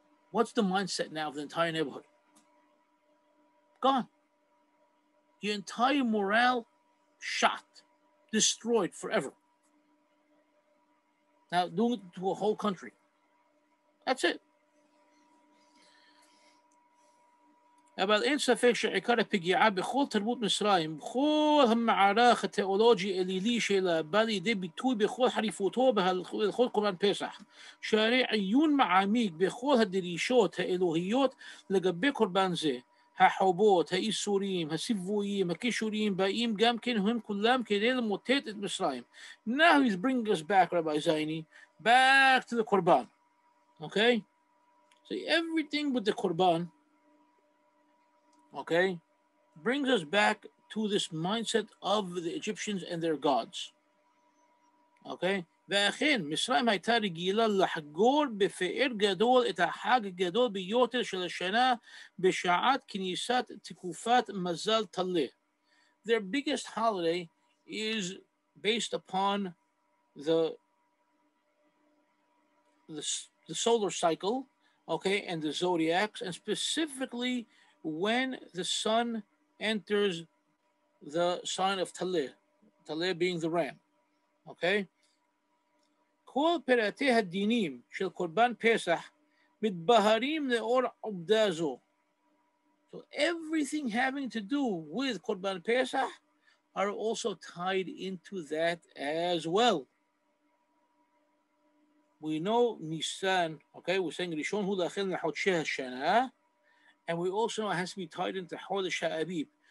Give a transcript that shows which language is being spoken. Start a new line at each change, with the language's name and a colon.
English: What's the mindset now of the entire neighborhood? Gone. Your entire morale shot, destroyed forever. Now doing it to a whole country. That's it.
Hebrew: אבל אין ספק שעיקר הפגיעה בכל תרבות מצרים, בכל המערך התיאולוגי אלילי שלה, בא לידי ביטוי בכל חריפותו בהלכות קורבן פסח. שהרי עיון מעמיק בכל הדרישות האלוהיות לגבי קורבן זה, החובות, האיסורים, הציוויים, הכישורים, באים גם כן הם כולם כדי למוטט את מצרים.
English: Now he's bringing us back, Rabbi Zaini, back to the Korban. Okay? So everything with the Korban, okay, brings us back to this mindset of the Egyptians and their gods. Okay?
Hebrew: ואכן, מצרים הייתה רגילה לחגור בפאר גדול את החג הגדול ביותר של השנה בשעת כניסת תקופת מזל טלה.
English: Their biggest holiday is based upon the solar cycle, okay, and the zodiacs, and specifically when the sun enters the sign of Taleh, Taleh being the ram, okay?
Hebrew: כל פרטי הדינים של קורבן פסח מתבהרים לאור עובדה זו.
English: So everything having to do with Korban Pesach are also tied into that as well. We know Nisan, okay, we're saying
Hebrew: Rishon hu lachel lechodshei hashana,
English: and we also know it has to be tied into Chodesh HaAbib.